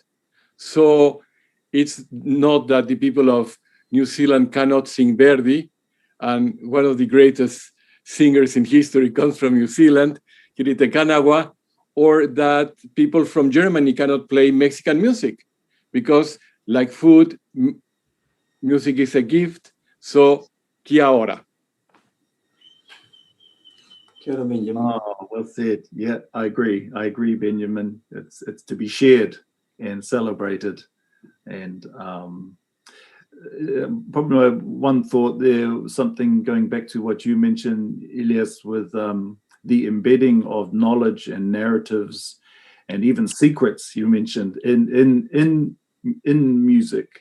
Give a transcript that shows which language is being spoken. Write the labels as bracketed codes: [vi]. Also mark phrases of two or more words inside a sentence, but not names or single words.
[en] So it's not that the people of New Zealand cannot sing Verdi, and one of the greatest singers in history comes from New Zealand, Kirite Kanawa, or that people from Germany cannot play Mexican music, because like food, music is a gift. So, [mi] kia ora. Kia ora, Benjamín. [en] Oh, well said. Yeah, I agree. I agree, Benjamin. It's to be shared and celebrated. And probably one thought there, something going back to what you mentioned, Elias, with the embedding of knowledge and narratives and even secrets you mentioned in music.